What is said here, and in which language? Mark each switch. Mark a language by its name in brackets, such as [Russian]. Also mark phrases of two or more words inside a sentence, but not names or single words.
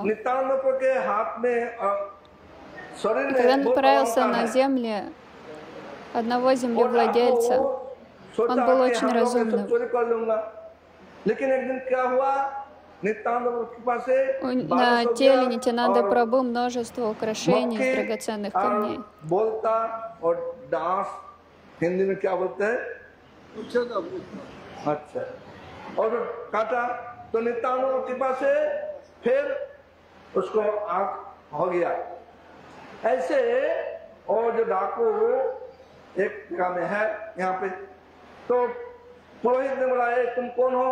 [Russian] И когда он отправился на земли одного землевладельца, он был очень разумным. На теле Нитьянанды Прабху множество украшений из драгоценных камней. [Hindi] और काटा तो नित्यानंद की कृपा से फिर उसको आंख हो गया। ऐसे और जो डाकू एक जगह में है यहाँ पे, तो पुरोहित ने बोला, तुम कौन हो?